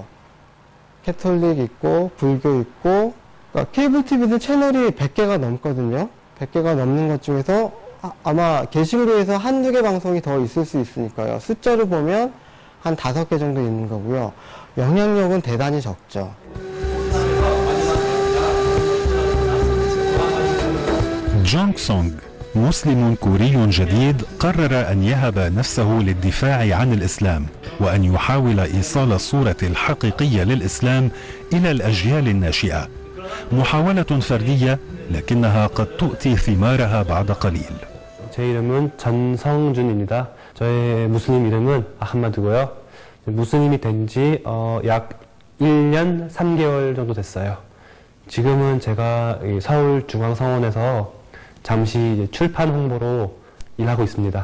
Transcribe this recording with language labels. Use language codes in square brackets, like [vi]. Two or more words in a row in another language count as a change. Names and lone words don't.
[ko] 캐톨릭 있고 불교 있고, 그러니까 [en] cable TV [ko] 는 채널이 100개가 넘거든요. 100개가 넘는 것 중에서 아마 게시글로에서 한두 개 방송이 더 있을 수 있으니까요. 숫자를 보면 한 5개 정도 있는 거고요. 영향력은 대단히 적죠. [ar] Jong Song مسلم كوري جديد قرر أن يهب نفسه للدفاع عن الإسلام وأن يحاول إيصال الصورة الحقيقية للإسلام إلى الأجيال الناشئة. محاولة فردية لكنها قد تؤتي ثمارها بعد قليل. [ko] 제 이름은 전성준입니다. 저의 무슬림 이름은 아흐마드고요. 무슬림이 된 지 약 1년 3개월 정도 됐어요. 지금은 제가 서울중앙성원에서 잠시 출판 홍보로 일하고 있습니다.